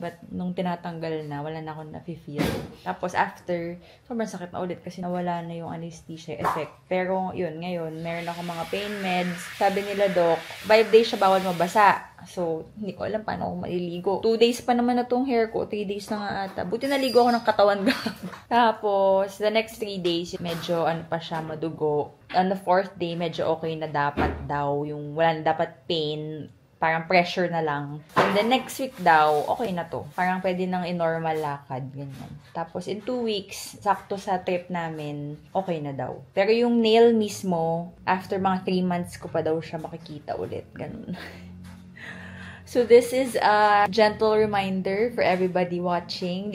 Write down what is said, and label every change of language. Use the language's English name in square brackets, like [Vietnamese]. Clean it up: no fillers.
[Filipino] But nung tinatanggal na, wala na akong na-feel. Tapos after, sobrang sakit na ulit kasi nawala na yung anesthesia effect. Pero yun, ngayon, meron ako mga pain meds. Sabi nila, Doc, 5 days siya bawal mabasa. So, hindi ko alam paano ako maliligo. 2 days pa naman na tong hair ko. 3 days na nga ata. Buti naligo ako ng katawan ka. Tapos, the next 3 days, medyo pa siya, madugo. On the 4th day, medyo okay na dapat daw. Yung wala na dapat pain. Parang pressure na lang. And the next week daw, okay na to. Parang pwede nang in-normal lakad. Ganyan. Tapos, in 2 weeks, sakto sa trip namin, okay na daw. Pero yung nail mismo, after mga 3 months ko pa daw siya makikita ulit. Ganun. [English] So, this is a gentle reminder for everybody watching.